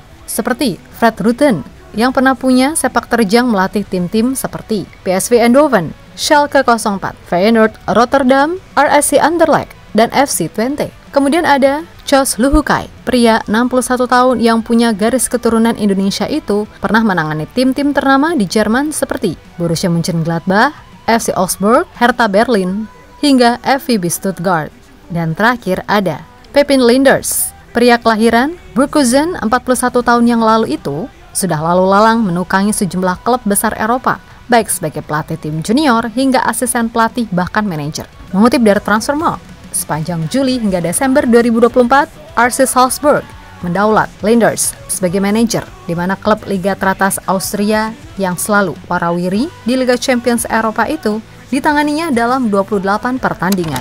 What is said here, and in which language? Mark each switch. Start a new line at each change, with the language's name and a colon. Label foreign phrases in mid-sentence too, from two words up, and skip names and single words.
Indonesian: Seperti Fred Rutten yang pernah punya sepak terjang melatih tim-tim seperti PSV Eindhoven, Schalke 04, Feyenoord Rotterdam, RSC Anderlecht, dan FC Twente. Kemudian ada Jos Luhukay, pria 61 tahun yang punya garis keturunan Indonesia itu pernah menangani tim-tim ternama di Jerman seperti Borussia Mönchengladbach, FC Augsburg, Hertha Berlin, hingga VfB Stuttgart. Dan terakhir ada Pepin Lijnders, pria kelahiran Burghausen 41 tahun yang lalu itu sudah lalu lalang menukangi sejumlah klub besar Eropa, baik sebagai pelatih tim junior hingga asisten pelatih bahkan manajer. Mengutip dari Transfermarkt, sepanjang Juli hingga Desember 2024, RC Salzburg mendaulat Linders sebagai manajer, di mana klub Liga teratas Austria yang selalu warawiri di Liga Champions Eropa itu ditanganinya dalam 28 pertandingan.